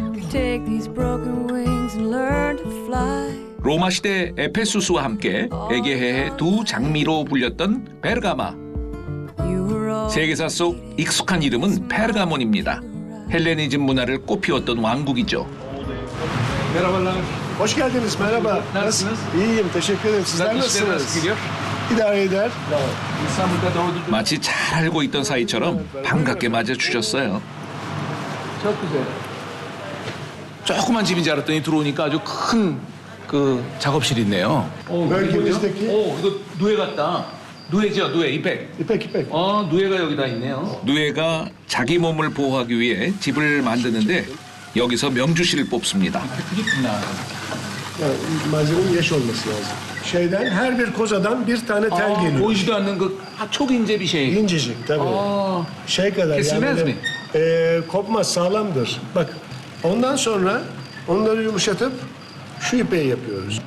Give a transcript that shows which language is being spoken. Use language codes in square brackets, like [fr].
[en] Take these broken wings and learn to fly. [ko] 로마 시대 에페수스와 함께 에게해의 두 장미로 불렸던 베르가마. [en] You were all [ko] 세계사 속 익숙한 이름은 페르가몬입니다. 헬레니즘 문화를 꽃피웠던 왕국이죠. [tr] Hoş geldiniz, merhaba. Nasılsınız? İyiyim, teşekkür ederim. Sizler nasılsınız? İdare eder. [ko] 마치 잘 알고 있던 사이처럼 반갑게 맞아주셨어요. 조그만 집인 줄 알았더니 들어오니까 아주 큰 그 작업실이 있네요. [tr] Bölgemizdeki [ko] 이거 누에 같다. 누에죠, 누에, 이펙. [tr] İpek. [ko] 누에가 여기다 있네요. 누에가 자기 몸을 보호하기 위해 집을 만드는데 여기서 명주실을 뽑습니다. [tr] Yani malzemenin yaş olması lazım. Şeyden her bir kozadan bir tane tel geliyor. [ko] 보이지도 않는 그 [tr] çok ince bir şey. İncecik tabii. Şey kadar Kesilmez yani mi? kopmaz, sağlamdır. Bak ondan sonra onları yumuşatıp şu ipeği yapıyoruz.